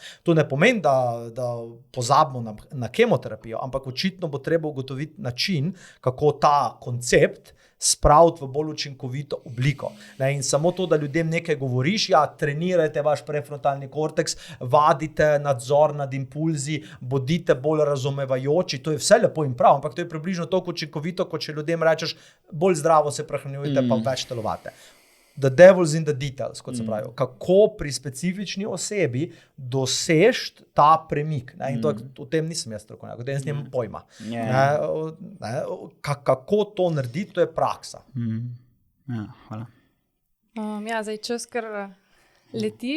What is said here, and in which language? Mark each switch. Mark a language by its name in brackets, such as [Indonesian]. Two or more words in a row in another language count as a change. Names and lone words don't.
[Slovenian] To ne pomeni, da pozabimo na kemoterapijo, ampak očitno bo treba ugotoviti način, kako ta koncept spraviti v bolj učinkovito obliko. In samo to, da ljudem nekaj govoriš, ja, trenirajte vaš prefrontalni korteks, vadite nadzor nad impulzi, bodite bolj razumevajoči, to je vse lepo in prav, ampak to je približno toliko učinkovito, kot če ljudem rečeš, bolj zdravo se prehranjujte, pa več telovate. [English] The devil's in the details, [Slovenian] kot se pravi. Kako pri specifični osebi dosežti ta premik. In to, o tem nisem jaz strokovnjak, o tem nisem pojma. Kako to narediti, to je praksa. Ja, hvala. Zdaj čas kar leti.